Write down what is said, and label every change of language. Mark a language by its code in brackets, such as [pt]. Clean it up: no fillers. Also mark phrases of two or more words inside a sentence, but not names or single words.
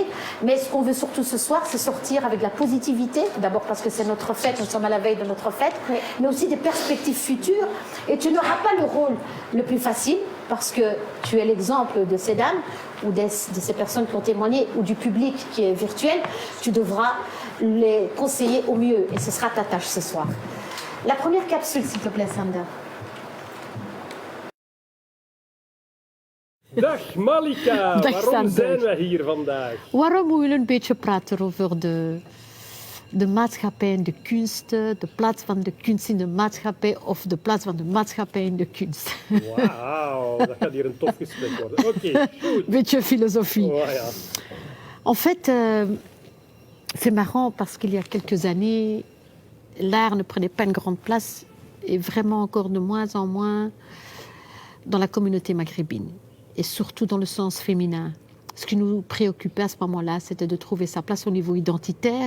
[fr] Mais ce qu'on veut surtout ce soir, c'est sortir avec la positivité, d'abord parce que c'est notre fête, nous sommes à la veille de notre fête, mais aussi des perspectives futures. Et tu n'auras pas le rôle le plus facile, parce que tu es l'exemple de ces dames ou de ces personnes qui ont témoigné ou du public qui est virtuel. Tu devras les conseiller au mieux et ce sera ta tâche ce soir. La première capsule, s'il te plaît, Sanda. [nl] Dag Malika, waarom zijn we hier vandaag? Waarom willen we een beetje praten over de maatschappij en de kunst, de plaats van de kunst in de maatschappij of de plaats van de maatschappij in de kunst. Wauw, dat gaat hier een tof gesprek worden. Oké, goed. Beetje philosophie. Oh, ja. [fr] En fait, c'est marrant parce qu'il y a quelques années, l'art ne prenait pas une grande place et vraiment encore de moins en moins dans la communauté maghrébine et surtout dans le sens féminin. Ce qui nous préoccupait à ce moment-là, c'était de trouver sa place au niveau identitaire.